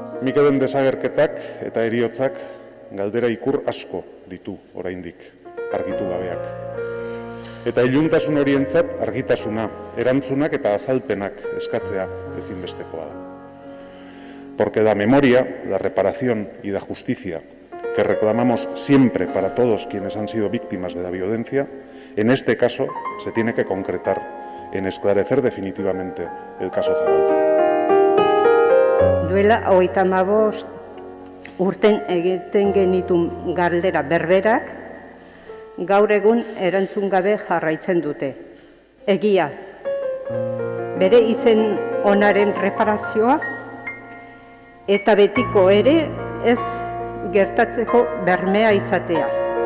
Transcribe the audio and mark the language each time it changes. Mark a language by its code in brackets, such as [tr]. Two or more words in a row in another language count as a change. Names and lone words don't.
[eu] Mikelen desagerketak eta heriotzak galdera ikur asko ditu oraindik, argitu gabeak. Eta iluntasun horientzat argitasuna, erantzunak eta azalpenak eskatzea ezinbestekoa da. [es] Porque la memoria, la reparación y la justicia que reclamamos siempre para todos quienes han sido víctimas de la violencia, en este caso se tiene que concretar en esclarecer definitivamente el caso Zabalza. [eu] Duela 35 urten egiten genitun galdera berberak, gaur egun erantzun gabe jarraitzen dute. Egia, bere izen onaren reparazioa eta betiko ere ez gertatzeko bermea izatea.